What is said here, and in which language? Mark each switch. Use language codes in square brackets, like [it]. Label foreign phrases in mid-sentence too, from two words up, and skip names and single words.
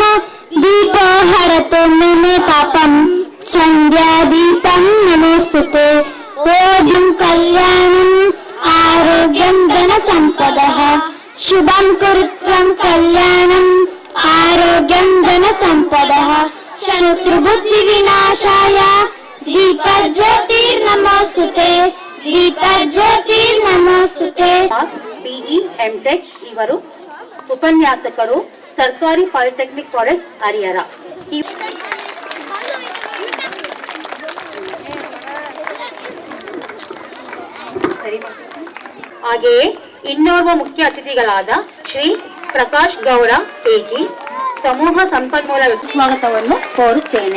[sa] दीपो हरतु मे पापम् संध्यादीपं नमोस्तुते ओम कल्याणं आरोग्यं धन संपदः शुभं कुरुत्वं कल्याणं आरोग्यं धन संपदः शत्रुबुद्धि विनाशाय दीपज्योतिर्नमोस्तुते दीपज्योतिर्नमोस्तुते [en] BE MTech [kn] इವರು ಉಪನ್ಯಾಸಕರು ಸರ್ಕಾರಿ ಪಾಲಿಟೆಕ್ನಿಕ್ ಕಾಲೇಜ್ ಹರಿಹರ. ಹಾಗೆಯೇ ಇನ್ನೋರ್ವ ಮುಖ್ಯ ಅತಿಥಿಗಳಾದ ಶ್ರೀ ಪ್ರಕಾಶ್ ಗೌಡ ಕೆಜಿ ಸಮೂಹ ಸಂಪನ್ಮೂಲ ಸ್ವಾಗತವನ್ನು ಕೋರುತ್ತೇನೆ.